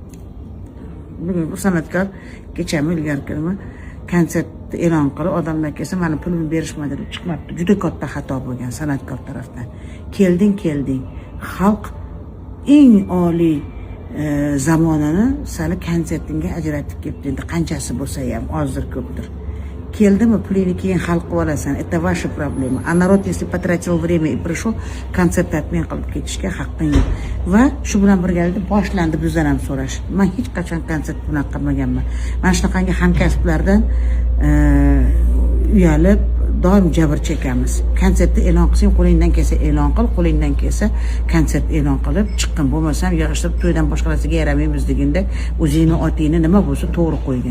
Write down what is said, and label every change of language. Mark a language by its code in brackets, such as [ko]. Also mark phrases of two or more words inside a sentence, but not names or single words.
[uz] Bugun bir san'atkor kechami ilgari kunmi konsert e'lon qilib, odamlar kelsa, meni pulimni berishmadi deb chiqmabdi. Juda katta xato bo'lgan san'atkor tarafdan. Kelding. Xalq eng oliy zamonini sali konsertingga ajratib ketdi. Endi qanchasi bo'lsa ham, ozdir ko'pdir. Keldimi, pulingni keyin hal qilib olasan. [ru] Это ваша проблема. А народ, если потратил время и пришел, [uz] konsert tatmin qilib ketishga haqqing yo'q. Va shu bilan birgalikda boshlandi bizdan ham so'rash. Men hech qachon konsert bunaqa qilmaganman. Mana shunaqangi hamkasblardan uyalib doim jabr chekamiz. Konsertni e'lon qilsang, qo'lingdan kelsa e'lon qil, qo'lingdan kelsa konsert e'lon qilib chiqqin, bo'lmasam yig'ishtirib to'ydan boshqa narsaga yaramaymiz deganda o'zingni otingni nima bo'lsa to'g'ri qo'ygin.